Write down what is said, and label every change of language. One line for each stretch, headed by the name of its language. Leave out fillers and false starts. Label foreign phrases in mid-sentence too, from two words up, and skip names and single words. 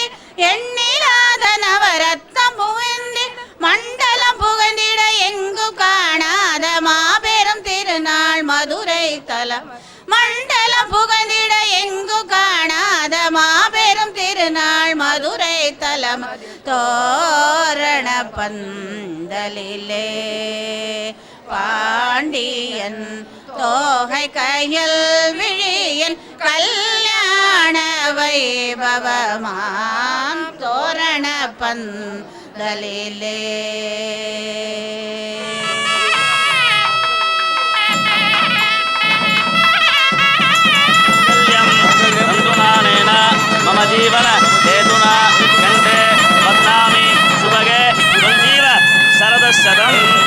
Tamil: எண்ணிலாத நவரத்னம் குவிந்திட மண்டலம் புகழ்ந்திட எங்கு காணாத மாபெரும் திருநாள் மதுரை தலம் மண்டலம் புகழ்ந்திட எங்கு காணாத மாபெரும் திருநாள் மதுரை தலம் தோரண பந்தலிலே பாண்டியன் தோகை கையில் விழியின் கல்யாண வைபவமாம் தோரண பந்தலிலே
Sanskrit: मम जीवन हेतुना कंठे बध्नामि सुभगे संजीव शरदशतम्